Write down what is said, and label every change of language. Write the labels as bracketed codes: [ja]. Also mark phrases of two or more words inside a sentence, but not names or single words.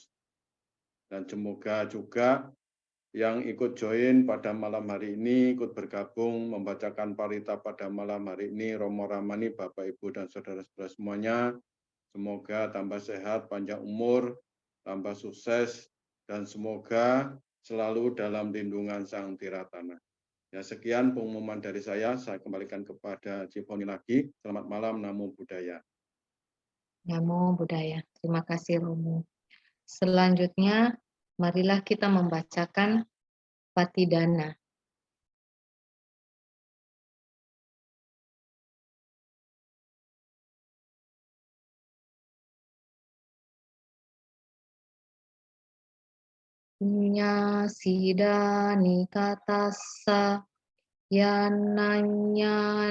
[id] Dan semoga juga yang ikut join pada malam hari ini, ikut bergabung membacakan Parita pada malam hari ini, Romo Ramani, Bapak, Ibu, dan saudara-saudara semuanya, semoga tambah sehat, panjang umur, tambah sukses, dan semoga selalu dalam lindungan Sang Tiratana. Ya, sekian pengumuman dari saya kembalikan kepada Ciponi lagi. Selamat malam, [pi] Namo Buddhaya. Namo Buddhaya. [id] Terima kasih Romo. Selanjutnya, marilah kita membacakan Patidana. [pi] Punya sida nikatasa yananya